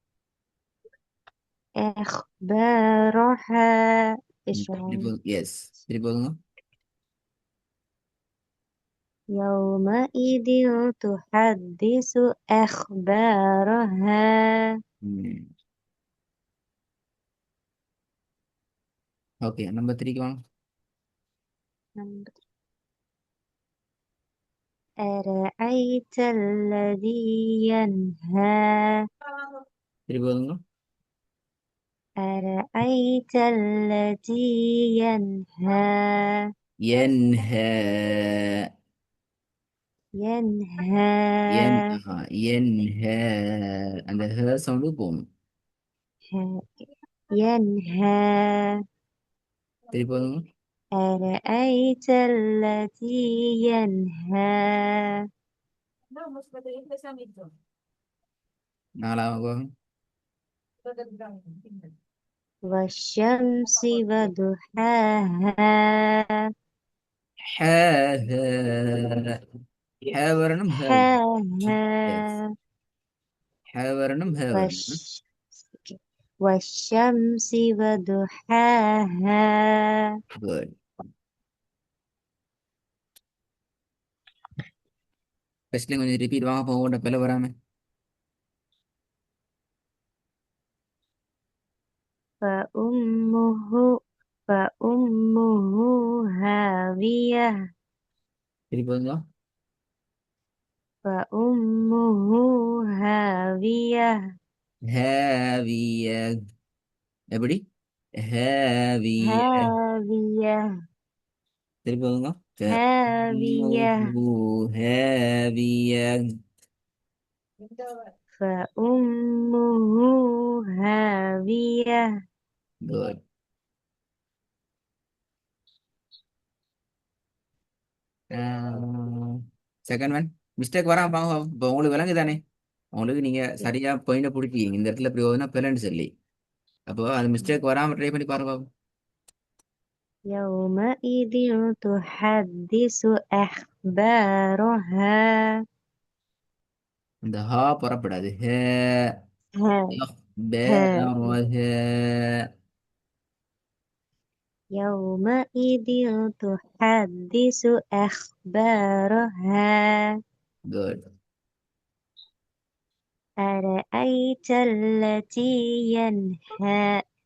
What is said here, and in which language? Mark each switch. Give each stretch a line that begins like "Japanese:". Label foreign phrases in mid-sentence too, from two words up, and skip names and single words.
Arabic: أخبارها. إيش wrong.
English: yes triple.
Arabic: يومئذ تحدث أخبارها.
Tamil: ஓகே நம்பர் 3க்கு வாங்க.
Arabic: أرأيت الذي ينهى.
English: تريبل.
Arabic: أرأيت الذي ينهى. ينهى. ينهى. ينهى.
Tamil: அந்த ஹ சவுண்டு போகும்.
Arabic: ينهى.
English: تريبل.
Arabic: أرأيت الذي ينهى.
Tamil: நாலாவது.
Arabic: والشمس وضحاها.
Tamil: حاها. حا வரணும் ஹ வரணும்.
English: எஸ்.
Arabic: حاها.
Tamil: ஹ வரணும் ஹ வரணும்.
Arabic: والش... والشمس وضحاها.
English: குட்.
Tamil: ஃபர்ஸ்ட்ல கொஞ்சம் ரிப்பீட் வாங்க போக பிள்ளை வராம.
Arabic: فأمه فأمه هاوية.
Tamil: திருப்பி.
Arabic: فأمه هاوية.
Tamil: ஹாவிய. எப்படி?
Arabic: ஹாவிய. هاوية.
Tamil: திருப்பி வந்துங்க.
Arabic: هاوية. ஹாவிய. فأمه هاوية.
English: Good. Second one.
Tamil: மிஸ்டேக் வராம பாங்க. இப்போ உங்களுக்கு விளங்கு தானே? உங்களுக்கு நீங்க சரியா பாயிண்ட பிடிப்பீங்க இந்த இடத்துல இப்படி ஓதுனா பிளன்னு சொல்லி. அப்போ அது மிஸ்டேக் வராம ட்ரை பண்ணி பாருங்க.
Arabic: يومئذ تحدث أخبارها.
Tamil: இந்த ஹா புறப்படாது. ஹே.
Arabic: ها. ها. أخبارها. يومئذ تحدث أخبارها.
English: Good.
Arabic: أرأيت التي ينهى.